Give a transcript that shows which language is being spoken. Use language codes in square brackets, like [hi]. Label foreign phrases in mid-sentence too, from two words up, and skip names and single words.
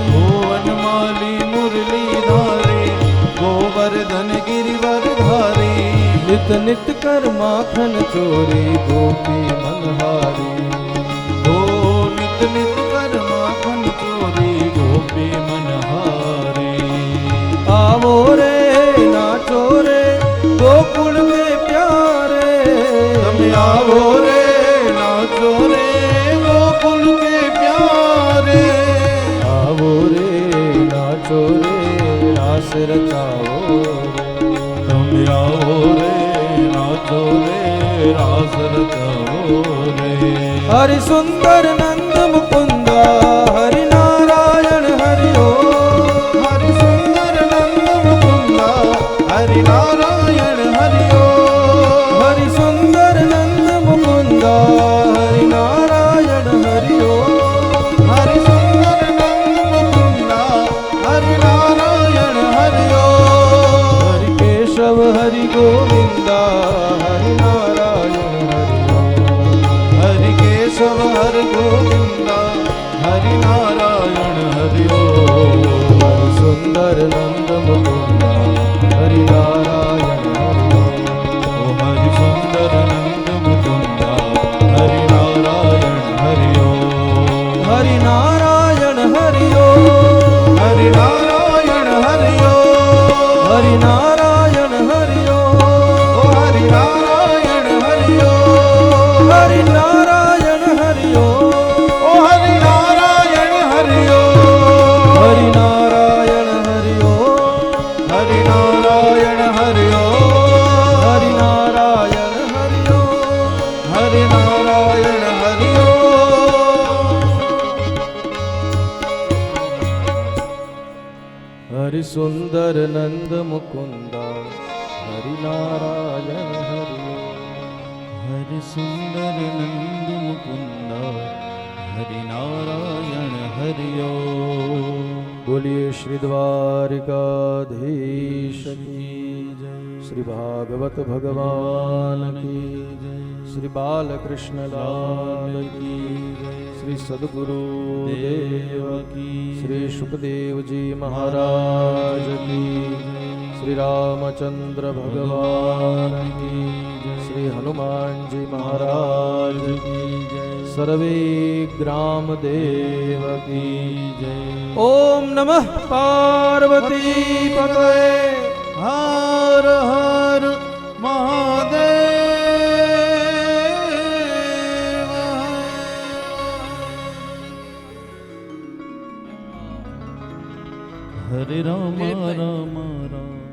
[gu] ભુવનમાલી મુરલીધારી ગોવર્ધન ગિરિવર ધારી નિત નિત કર માખન ચોરી ગોપી મનહારી ઓ નિત નિત કર માખન ચોરી ગોપી મનહારી [hi] आवो रे नाचो रे गोकुल के प्यारे [gu] તમે આવો રે નાચો રે ગોકુલ કે પ્યારે [hi] आवो रे नाचो रे रास रचाओ [gu] તમે આવો રે નાચો રે રાસ રચાવો રે [hi] हरि सुंदर नंद मुकुंदा हरि नारायण हरि ओ [gu] હરિ સુંદર નંદ મુકુંદા હરિ નારાયણ હરિ [hi] हरि सुंदर नंद मुकुंदा हरि नारायण हरि ओ [gu] હરિ સુંદર નંદ મુકુંદા હરિ નારાયણ હરિ [hi] हरि केशव हरि गोविंदा हरि नारायण हरि ओ [gu] હરિ કેશવ હરિ ગોવિંદા હરિ નારાયણ હરિ [hi] हरि सुंदર नंद मुकुंदा हरि नारायण हरि [gu] ઓ હરિ સુંદર નંદ મુકુંદા હરિ નારાયણ હરિ [hi] हरि नारायण हरि ओ [gu] હરિ નારાયણ હરિ [hi] हरि नारायण हरि ओ [gu] ઓ હરિ નારાયણ હરિ [hi] हरि नारायण हरि ओ [gu] ઓ હરિ નારાયણ હરિ [hi] हरि नारायण हरि ओ [gu] હરિ નારાયણ હરિ [hi] हरि नारायण हरि ओ [gu] હરિ નારાયણ હરિ [hi] हरि सुंदर नंद मुकुंदा हरि नारायण हरि ओ [gu] હરિ સુંદર નંદ મુકુંદા હરિ નારાયણ હરિ [hi] बोलिए श्री द्वारिकाधीश की श्री भागवत भगवान की श्री बालकृष्ण लाल की श्री सद्गुरु देव की श्री सुखदेव जी महाराज की श्री रामचंद्र भगवान की श्री हनुमान जी महाराज की सर्वे ग्राम देव की [sa] ओम नमः पार्वती पतये [gu] હર હર મહાદેવ હરે રામ રામ રામ